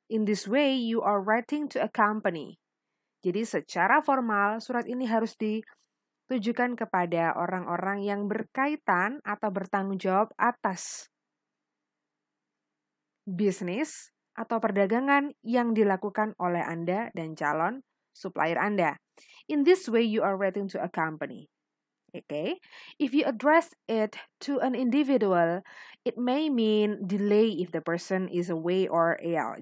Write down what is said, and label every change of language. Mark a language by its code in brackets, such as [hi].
[en] In this way, you are writing to a company. [id] Jadi secara formal, surat ini harus ditujukan kepada orang-orang yang berkaitan atau bertanggung jawab atas bisnis atau perdagangan yang dilakukan oleh Anda dan calon supplier Anda. [en] In this way, you are writing to a company. Okay? If you address it to an individual, it may mean delay if the person is away or ill.